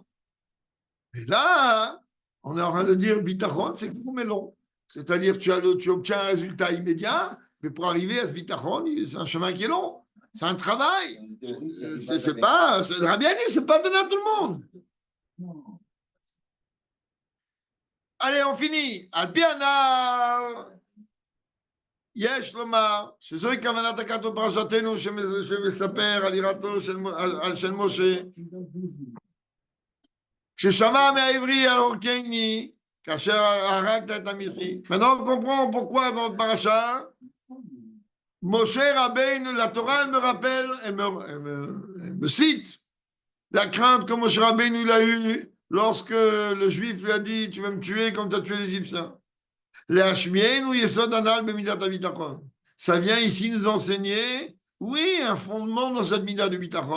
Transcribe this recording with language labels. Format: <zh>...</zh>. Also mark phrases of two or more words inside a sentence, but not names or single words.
<fr>Et là, on est en train de dire, bitachon, c'est court mais long. C'est-à-dire, tu obtiens un résultat immédiat, mais pour arriver à ce bitachon, c'est un chemin qui est long. C'est un travail. C'est pas, c'est bien dit, c'est pas donné à tout le monde. Allez, on finit.</fr> <he>Alpiana. יש לומר שזוהי כוונת הכתוב בפרשתנו שמספר על יראתו של משה כששמע מהעברי על אורקני כאשר הרגת את המצרי.</he> <fr>Maintenant on comprend pourquoi dans notre paracha Moshe Rabbeinu, la Torah elle me rappelle, elle me cite la crainte que Moshe Rabbeinu il a eue lorsque le juif lui a dit tu vas me tuer comme tu as tué l'Égyptien. Ça vient ici nous enseigner, oui, un fondement dans cette mida de bitachon.</fr>